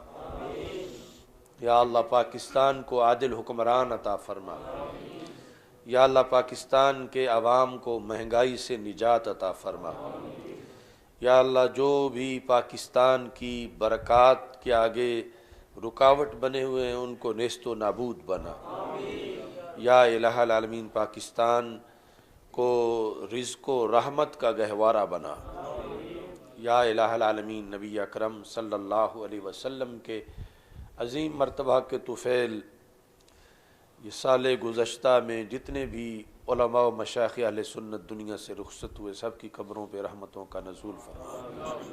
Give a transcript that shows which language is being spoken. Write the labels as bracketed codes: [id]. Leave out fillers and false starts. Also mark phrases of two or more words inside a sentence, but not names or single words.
[ur] یا اللہ پاکستان کو عادل حکمران عطا فرما۔ یا اللہ پاکستان کے عوام کو مہنگائی سے نجات عطا فرما۔ یا اللہ جو بھی پاکستان کی برکات کے آگے رکاوٹ بنے ہوئے ہیں ان کو نیست و نابود بنا۔ [ar] یا الہ العالمین [ur] پاکستان کو رزق و رحمت کا گہوارہ بنا۔ [ar] یا الہ العالمین [ur] نبی اکرم [ar] صلی اللہ علیہ وسلم [ur] کے عظیم مرتبہ کے طفیل یہ سال گزشتہ میں جتنے بھی علماء و مشائخ اہل سنت دنیا سے رخصت ہوئے سب کی قبروں پہ رحمتوں کا نزول فرما۔